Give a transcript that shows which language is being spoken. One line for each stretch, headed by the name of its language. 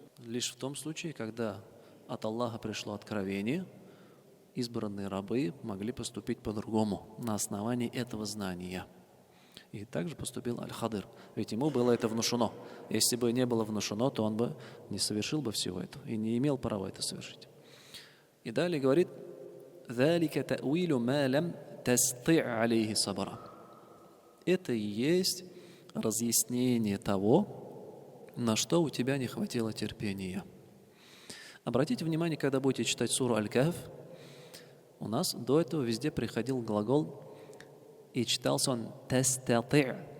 Russian: Лишь в том случае, когда от Аллаха пришло откровение, избранные рабы могли поступить по-другому на основании этого знания. И также поступил Аль-Хадыр. Ведь ему было это внушено. Если бы не было внушено, то он бы не совершил бы всего этого и не имел права это совершить. И далее говорит:
Arabic: ذَلِكَ تَأْوِيلُ مَا لَمْ تَسْطِعْ عَلَيْهِ صَبْرًا.
Russian: Это и есть разъяснение того, на что у тебя не хватило терпения. Обратите внимание, когда будете читать суру Аль-Кахф, у нас до этого везде приходил глагол, и читался он «тастати'».